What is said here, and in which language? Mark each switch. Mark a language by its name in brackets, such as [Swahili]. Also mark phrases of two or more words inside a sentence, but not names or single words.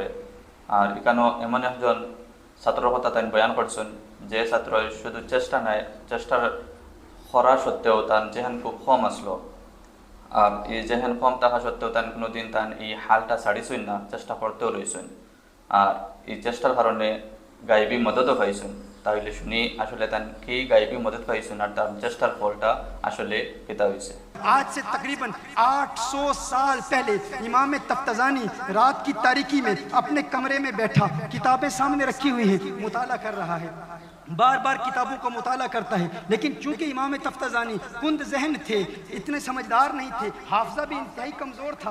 [Sylheti] আর এখানেও এমন একজন ছাত্রের কথা তাই বয়ান করছেন যে ছাত্র শুধু চেষ্টা নাই, চেষ্টার করা সত্ত্বেও তার জেহান খুব কম আসলো, আর এই জেহান কম থাকা সত্ত্বেও তান কোনোদিন তান এই হালটা ছাড়িছই না, চেষ্টা করতেও রয়েছেন, আর এই চেষ্টার কারণে গায়েবী মদতও পাইছেন। তাহলে শুনি আসলে তান কি গায়েবী মদত পাইছেন আর তার চেষ্টার ফলটা আসলে কেতা হয়েছে। [Urdu] آج سے تقریباً 800 سال پہلے امام تفتزانی رات کی تاریکی میں اپنے کمرے میں بیٹھا، کتابیں سامنے رکھی ہوئی ہیں، مطالعہ کر رہا ہے، بار بار کتابوں کو مطالعہ کرتا ہے، لیکن چونکہ امام تفتزانی کند ذہن تھے، اتنے سمجھدار نہیں تھے، حافظہ بھی انتہائی کمزور تھا۔